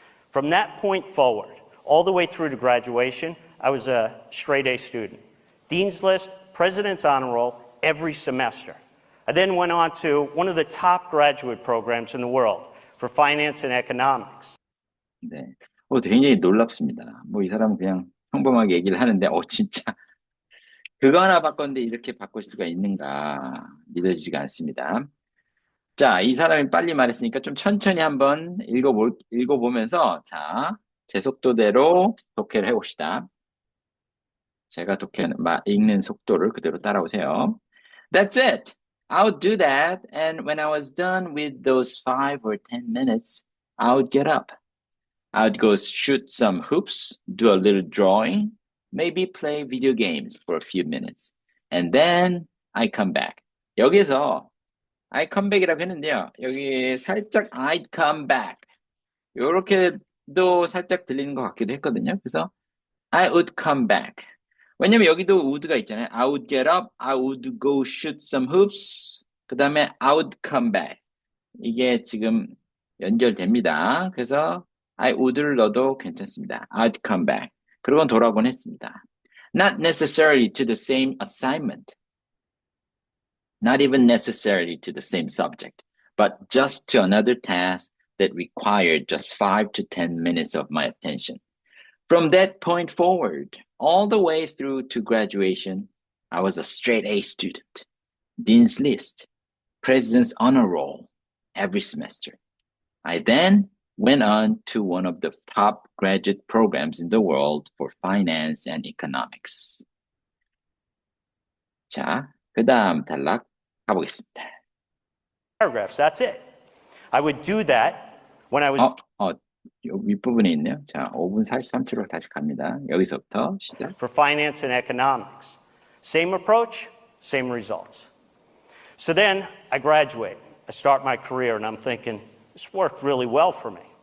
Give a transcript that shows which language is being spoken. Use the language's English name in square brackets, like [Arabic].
[English] From that point forward, all the way through to graduation, I was a straight A student. Dean's List, President's Honor Roll, every semester. I then went on to one of the top graduate programs in the world for finance and economics. [Korean] 네. 굉장히 놀랍습니다. 뭐 이 사람은 그냥 평범하게 얘기를 하는데, 진짜 그거 하나 바꿨는데 이렇게 바꿀 수가 있는가 믿어지지가 않습니다. 자, 이 사람이 빨리 말했으니까 좀 천천히 한번 읽어보면서, 자, 제 속도대로 독해를 해봅시다. 제가 읽는 속도를 그대로 따라오세요. [English] That's it. I'll do that. And when I was done with those 5 or 10 minutes, I would get up. I would go shoot some hoops, do a little drawing, maybe play video games for a few minutes. And then I come back. [Korean] 여기서 [English] I come back [Korean] 이라고 했는데요. 여기 살짝 [English] I'd come back. [Korean] 요렇게도 살짝 들리는 것 같기도 했거든요. 그래서 [English] I would come back. [Korean] 왜냐면 여기도 would가 있잖아요. [English] I would get up, I would go shoot some hoops, [Korean] 그 다음에 [English] I would come back. [Korean] 이게 지금 연결됩니다. 그래서 [English] I would [Korean] 를 넣어도 괜찮습니다. [English] I'd come back. [Korean] 그러고 돌아오곤 했습니다. [English] Not necessarily to the same assignment. Not even necessarily to the same subject, but just to another task that required just 5 to 10 minutes of my attention. From that point forward, all the way through to graduation, I was a straight A student. Dean's List, President's Honor Roll, every semester. I then went on to one of the top graduate programs in the world for finance and economics. [Korean] 자, 그 다음 단락 가보겠습니다. [English] Paragraphs, that's it. I would do that when I was [Korean] 요 윗부분에 있네요. 자, 5분 43초로 다시 갑니다. 여기서부터 시작. [English] for finance and economics. Same approach, same results. So then I graduate. I start my career and I'm thinking, this worked really well for me.